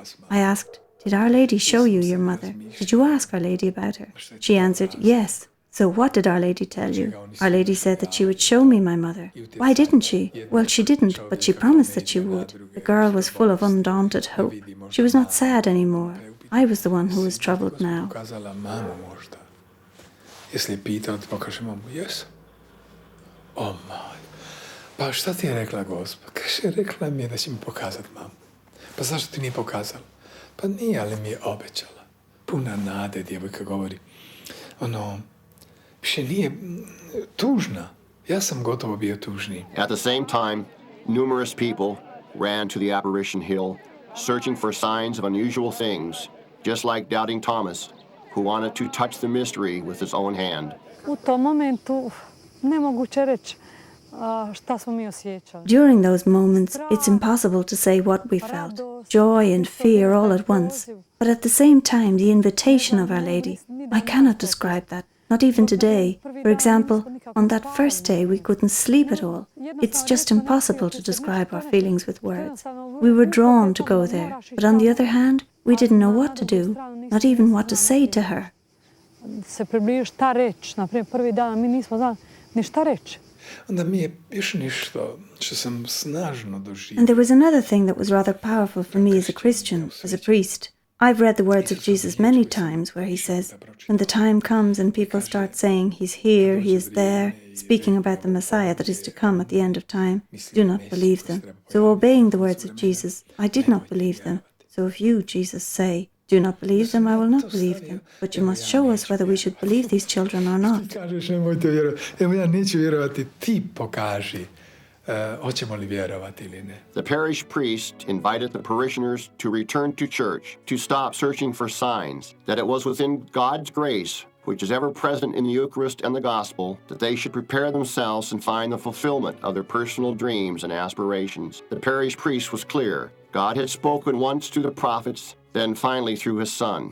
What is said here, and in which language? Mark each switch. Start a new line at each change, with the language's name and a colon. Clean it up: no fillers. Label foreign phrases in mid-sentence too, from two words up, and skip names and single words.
English: I asked, "Did Our Lady show you your mother? Did you ask Our Lady about her?" She answered, "Yes." "So what did Our Lady tell you?" "Our Lady said that she would show me my mother." "Why didn't she?" "Well, she didn't, but she promised that she would." The girl was full of undaunted hope. She was not sad anymore. I was the one who was troubled now.
Croatian: Jesi li pitao da ti pokaže mamu? Jes. O, moj. Pa šta ti je rekla Gospa? Kaže, rekla mi je da će mi pokazati mamu. Pa zašto ti nije pokazala? Pa nije, ali mi je obećala. Puna nade, djevojka govori. Više nije tužna. Ja sam gotovo bio tužniji.
English: At the same time, numerous people ran to the apparition hill, searching for signs of unusual things, just like doubting Thomas, who wanted to touch the mystery with his own hand.
Croatian: U tom momentu nemoguće reći šta smo mi osjećali.
English: During those moments, it's impossible to say what we felt. Joy and fear all at once. But at the same time, the invitation of Our Lady, I cannot describe that. Not even today. For example, on that first day we couldn't sleep at all. It's just impossible to describe our feelings with words. We were drawn to go there, but on the other hand, we didn't know what to do, not even what to say to her.
Croatian: Se približi šta reći. Naprimjer, prvi dan mi nismo znali ni šta reći. Onda mi je još nešto što sam snažno doživio.
English: And there was another thing that was rather powerful for me as a Christian, as a priest. I've read the words of Jesus many times where he says, when the time comes and people start saying he's here, he is there, speaking about the Messiah that is to come at the end of time, do not believe them. So obeying the words of Jesus, I did not believe them. So if you, Jesus, say, do not believe them, I will not believe them. But you must show us whether we should believe these children or not.
Croatian: Kažeš, nemojte vjerovati. Evo ja neću vjerovati, ti pokaži. Hoćemo li vjerovati ili ne?
English: The parish priest invited the parishioners to return to church, to stop searching for signs, that it was within God's grace, which is ever present in the Eucharist and the Gospel, that they should prepare themselves and find the fulfillment of their personal dreams and aspirations. The parish priest was clear. God had spoken once through the prophets, then finally through his Son.